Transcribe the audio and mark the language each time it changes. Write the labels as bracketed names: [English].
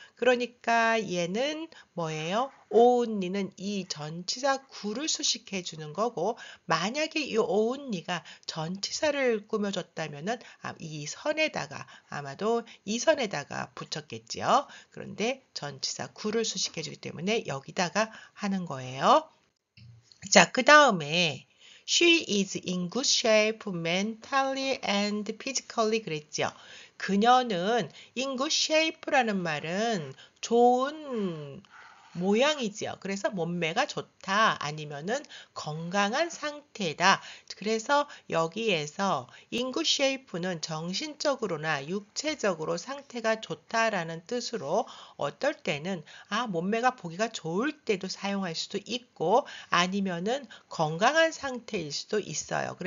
[Korean] 그러니까 얘는 뭐예요? only는 이 전치사 구를 수식해 주는 거고 만약에 이 only가 전치사를 꾸며줬다면은 이 선에다가 아마도 이 선에다가 붙였겠지요. 그런데 전치사 구를 수식해 주기 때문에 여기다가 하는 거예요. 자, 그 다음에 [English] She is in good shape mentally and physically [Korean] 그랬죠. 그녀는 in good shape라는 말은 좋은 모양이지요. 그래서 몸매가 좋다 아니면은 건강한 상태다. 그래서 여기에서 in good shape는 정신적으로나 육체적으로 상태가 좋다라는 뜻으로 어떨 때는 몸매가 보기가 좋을 때도 사용할 수도 있고 아니면은 건강한 상태일 수도 있어요.